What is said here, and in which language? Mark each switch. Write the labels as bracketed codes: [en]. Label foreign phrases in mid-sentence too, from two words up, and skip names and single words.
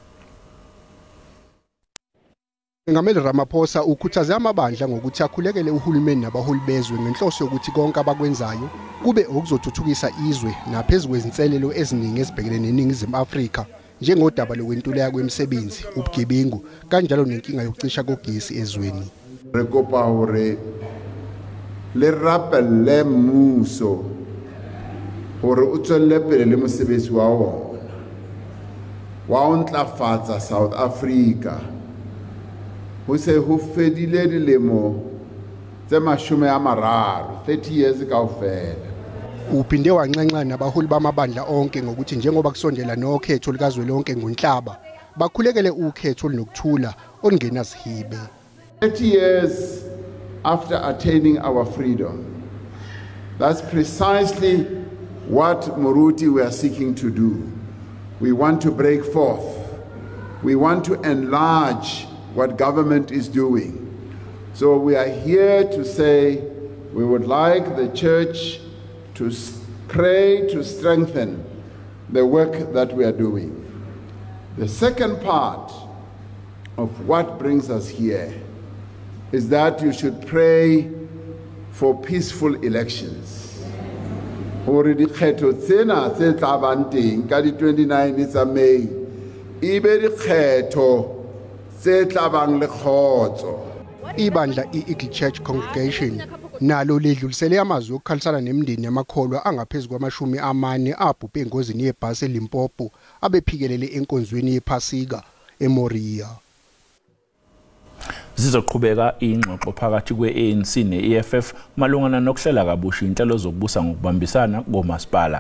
[zu] Umengameli Ramaphosa ukhuthaze amabandla ngokuthi akhulekele uhulumeni nabaholi bezwe ngenhloso yokuthi konke abakwenzayo kube okuzothuthukisa izwe naphezulu kwezinselelo eziningi ezibhekene neNingizimu Afrika njengodaba lokwentuleka kwemisebenzi, ubugebengu kanjalo nenkinga yokucisha kogesi ezweni. [st] Re kopa hore le rapelle mmuso hore o tswelle pele le mosebetsi wa ona wa ho ntlafatsa South Africa. Ho se ho fedile dilemo tse 30 years kaofela. [zu] Uphinde wanxenxa nabaholi bamabandla onke ngokuthi njengoba kusondela nokhetho likazwelonke ngoNhlaba bakhulekele ukhetho olunokuthula olungenazihibe. [en] 30 years after attaining our freedom, that's precisely what Moruti we are seeking to do. We want to break forth. We want to enlarge what government is doing. So we are here to say we would like the church to pray to strengthen the work that we are doing. The second part of what brings us here is that you should pray for peaceful elections. [st] Already kgetho tsena tse tla bang teng ka di 29 tsa May ibe di kgetho tse tla bang le khotso. [zu] Ibandla i-Eagle Church Congregation nalo ledlulisele amazwi okukhalisana nemindeni yamakholwa angaphezulu kwama-40 abhubhe engozini yebhasi eLimpopo abephikelele enkonzweni yephasika eMoriya. Zizoqhubeka ingxoxo phakathi kwe-ANC ne-EFF malungana nokuhlela kabusha inhlelo zokubusa ngokubambisana komasipala.